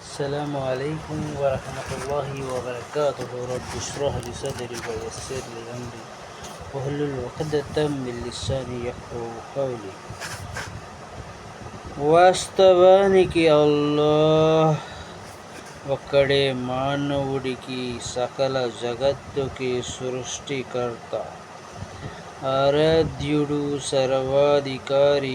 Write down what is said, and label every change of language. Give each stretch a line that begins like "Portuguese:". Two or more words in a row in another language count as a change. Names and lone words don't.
Arabic: السلام عليكم ورحمة الله وبركاته. رب اشرح لي صدري ويسر لي أمري واحلل عقدة من لساني يفقهوا قولي.
Telugu: వాస్తవానికి అల్లాహ్ ఒక్కడే మానవుడికి సకల జగత్తుకి సృష్టికర్త, ఆరాధ్యుడు, సర్వాధికారి.